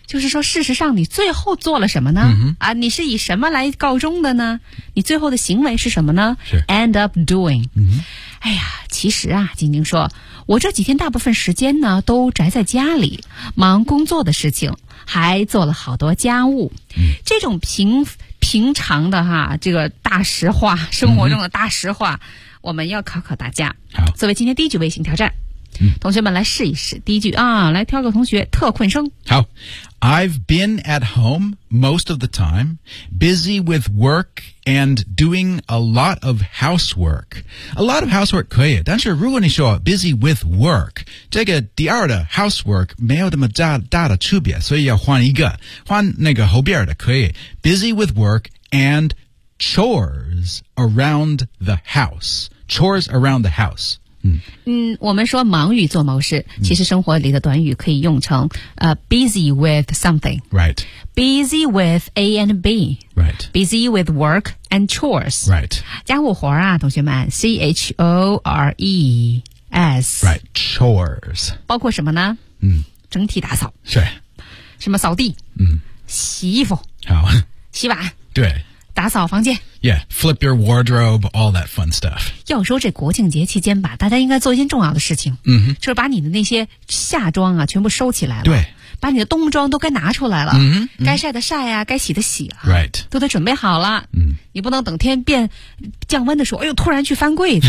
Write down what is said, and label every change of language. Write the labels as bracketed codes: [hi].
[zh] 就是说事实上你最后做了什么呢、啊、你是以什么来告终的呢你最后的行为是什么呢 [en] End up doing.、 [zh] 哎呀其实啊晶晶说我这几天大部分时间呢都宅在家里忙工作的事情还做了好多家务。这种平常的哈这个大实话生活中的大实话、我们要考考大家好作为今天第一句微信挑战、同学们来试一试第一句啊来挑个同学特困生 [en] 好 I've been at home most of the time busy with work and doing a lot of housework a lot of housework [zh] 可以但是如果你说 [en] busy with work [zh] 这个第二的 [en] housework [zh] 没有那么 大的区别所以要换一个换那个后边的可以 [en] busy with work and chores around the house chores around the house [zh] 我们说忙于做某事其实生活里的短语可以用成、 [en] busy with something right busy with A and B right busy with work and chores right [zh] 家务活啊同学们 C-H-O-R-E-S [en] right chores [zh] 包括什么呢整体打扫是什么扫地洗衣服好洗碗对打扫房间 [en] Yeah, flip your wardrobe, all that fun stuff. [zh] 要说这国庆节期间吧大家应该做一件重要的事情、就是把你的那些夏装啊全部收起来了对把你的冬装都该拿出来了、该晒的晒啊该洗的洗啊 [en] Right. [zh] 都得准备好了、你不能等天变降温的时候哎呦突然去翻柜子